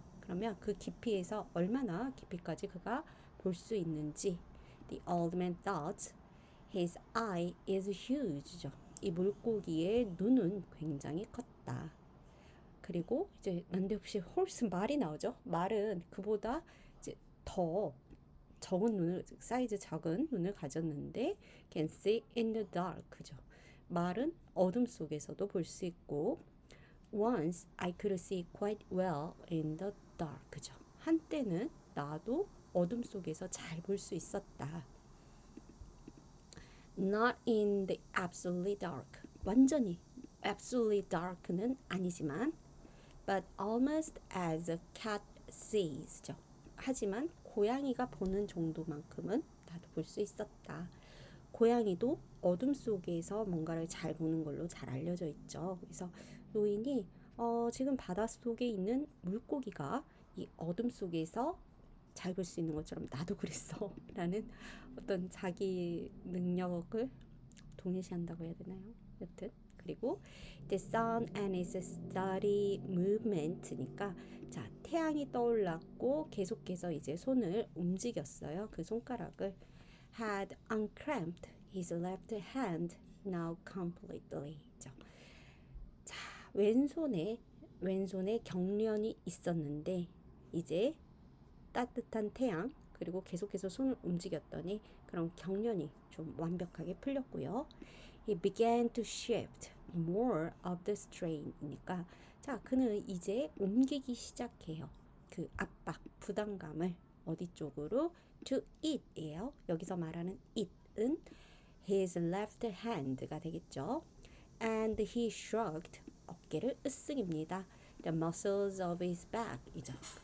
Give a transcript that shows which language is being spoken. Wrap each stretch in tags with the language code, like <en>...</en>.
<ko>그러면 그 깊이에서 얼마나 깊이까지 그가 볼 수 있는지.</ko> <en>The old man thought his eye is huge.</en> <ko>이 물고기의 눈은 굉장히 컸다. 그리고 이제 난데없이 horse 말이 나오죠. 말은 그보다 이제 더 적은 눈을 사이즈 작은 눈을 가졌는데</ko> <en>can see in the dark</en> <ko>죠. 말은 어둠 속에서도 볼 수 있고</ko> <en>once I could see quite well in the dark죠.</en> <ko>한때는 나도 어둠 속에서 잘 볼 수 있었다.</ko> <en>Not in the absolutely dark.</en> <ko>완전히</ko> <en>absolutely dark는 아니지만 but almost as a cat sees죠.</en> <ko>하지만 고양이가 보는 정도만큼은 나도 볼 수 있었다. 고양이도 어둠 속에서 뭔가를 잘 보는 걸로 잘 알려져 있죠. 그래서 노인이 지금 바닷속에 있는 물고기가 이 어둠 속에서 잘 볼 수 있는 것처럼 나도 그랬어 라는 어떤 자기 능력을 동일시한다고 해야 되나요? 여튼 그리고</ko> <en>the sun and its steady movement</en> <ko>니까 자 태양이 떠올랐고 계속해서 이제 손을 움직였어요. 그 손가락을</ko> <en>had unclamped his left hand now completely.</en> <ko>자 왼손에 경련이 있었는데 이제 따뜻한 태양 그리고 계속해서 손을 움직였더니 그런 경련이 좀 완벽하게 풀렸고요.</ko> <en>He began to shift more of the strain이니까</en> <ko>자, 그는 이제 옮기기 시작해요. 그 압박, 부담감을 어디 쪽으로?</ko> <en>To it</en> <ko>이에요. 여기서 말하는 it은</ko> <en>his left hand</en> <ko>가 되겠죠.</ko> <en>And he shrugged.</en> <ko>어깨를 으쓱입니다.</ko> <en>The muscles of his back. 이죠.</en>